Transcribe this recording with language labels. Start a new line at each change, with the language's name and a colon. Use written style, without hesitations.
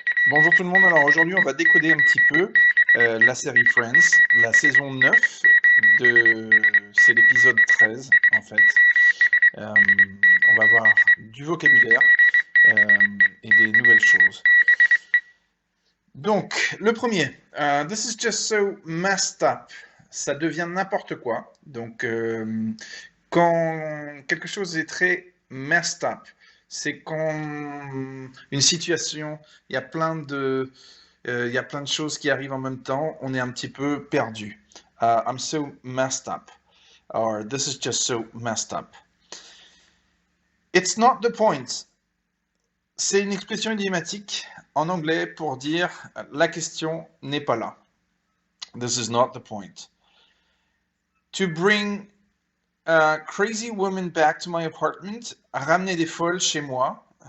French: Bonjour tout le monde, alors aujourd'hui on va décoder un petit peu la série Friends, la saison 9, c'est l'épisode 13 en fait. On va voir du vocabulaire et des nouvelles choses. Donc, le premier,
English: This is just so messed up.
French: Ça devient n'importe quoi. Donc, quand quelque chose est très messed up, c'est quand une situation, il y a plein de choses qui arrivent en même temps, on est un petit peu perdu.
English: I'm so messed up. Or this is just so messed up. It's not the point.
French: C'est une expression idiomatique en anglais pour dire la question n'est pas là.
English: This is not the point. To bring a crazy woman back to my apartment,
French: ramener des folles chez moi.